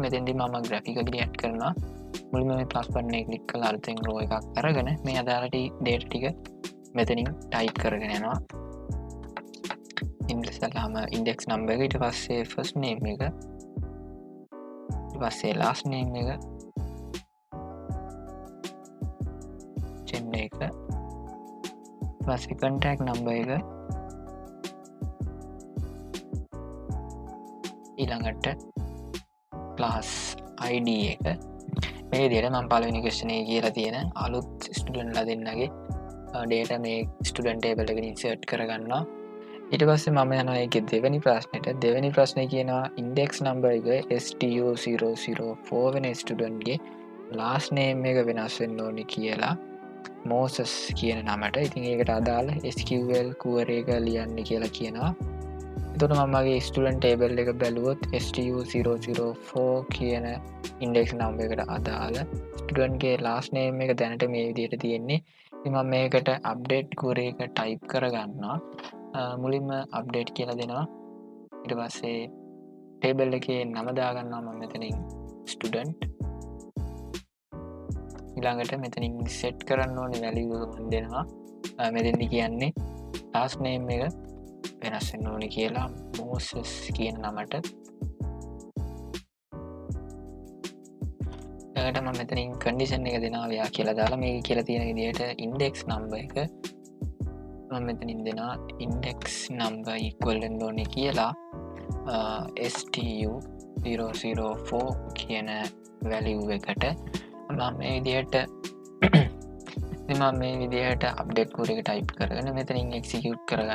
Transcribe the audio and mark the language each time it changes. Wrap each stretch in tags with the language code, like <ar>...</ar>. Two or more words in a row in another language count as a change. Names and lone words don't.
<si>මෙතෙන්දී මම</si> <en>graphically add</en> <si>කරනවා. මුලින්ම මේ</si> <en>plus button</en> <si>එක click කරලා අලුතෙන් row එකක් අරගෙන මේ අදාළ data ටික මෙතනින් type කරගෙන යනවා. ඉන්දසලාම</si> <en>index number</en> <si>එක, ඊට පස්සේ</si> <en>first name</en> <si>එක, ඊට පස්සේ</si> <en>last name</en> <si>එක, gender එක, ඊට පස්සේ</si> <en>contact number</en> <si>එක, ඊළඟට</si> <en>class id</en> <si>එක. මේ විදිහට මම පළවෙනි question එකේ කියලා තියෙන අලුත් ස්ටුඩන්ට්ලා දෙන්නගේ data මේ</si> <en>student table</en> <si>එකට insert කරගන්නවා. ඊට පස්සේ මම යනවා ඒකේ දෙවෙනි ප්‍රශ්නෙට. දෙවෙනි ප්‍රශ්නේ කියනවා</si> <en>index number</en> <si>එක stu004 වෙන ස්ටුඩන්ට් ගේ</si> <en>last name</en> <si>එක වෙනස් වෙන්න ඕනේ කියලා Moses කියන නමට. ඉතින් ඒකට අදාළ</si> <en>SQL query</en> <si>එක ලියන්න කියලා කියනවා. එතකොට මම මගේ</si> <en>student table</en> <si>එක බැලුවොත් stu004 කියන</si> <en>index number</en> <si>එකට අදාළ student ගේ</si> <en>last name</en> <si>එක දැනට මේ විදිහට තියෙන්නේ. ඉතින් මම මේකට</si> <en>update query</en> <si>එක type කරගන්නවා. මුලින්ම update කියලා දෙනවා. ඊට පස්සේ table එකේ නම දාගන්නවා මම මෙතනින් student. ඊළඟට මෙතනින් set කරන්න ඕනේ value එක මම දෙනවා. මෙතෙන්දි කියන්නේ</si> <en>last name</en> <si>එක වෙනස් වෙන්න ඕනේ කියලා Moses කියන නමට. ඊළඟට මම මෙතනින් condition එක දෙනවා ව්‍යා කියලා දාලා මේක කියලා තියෙන විදිහට</si> <en>index number</en> <si>එක මම මෙතනින් දෙනවා</si> <en>index number equal</en> <si>වෙන්න ඕනේ කියලා stu004 කියන වැලියු එකට මම මේ විදිහට මේ විදිහට</si> <en>update code</en> <si>එක ටයිප් කරගෙන මෙතනින් එක්සිකියුට් කරගන්න.</si>